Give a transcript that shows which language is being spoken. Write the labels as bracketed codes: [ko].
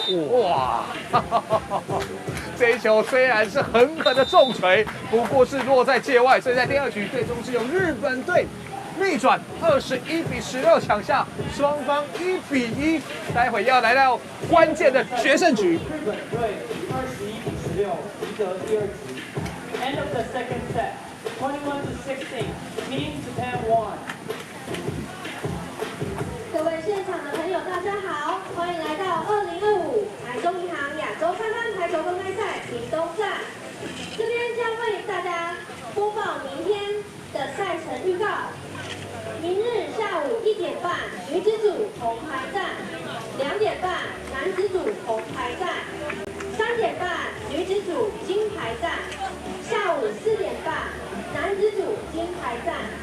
[zh] 哇！这一球虽然是狠狠的重锤，不过是落在界外，所以在第2局最终是由日本队逆转21比16抢下，双方1比1，待会要来到关键的决胜局。日本队21比16赢得第2局。 [en] End of the second set, 21 to 16, Team Japan won. [zh] 各位现场的朋友，大家好，欢迎来到2025台中银行亚洲沙滩排球公开赛屏东站。这边将为大家播报明天的赛程预告。明日下午1点半，女子组铜牌战；2点半，男子组铜牌战；3点半，女子组金牌战；下午4点半，男子组金牌战。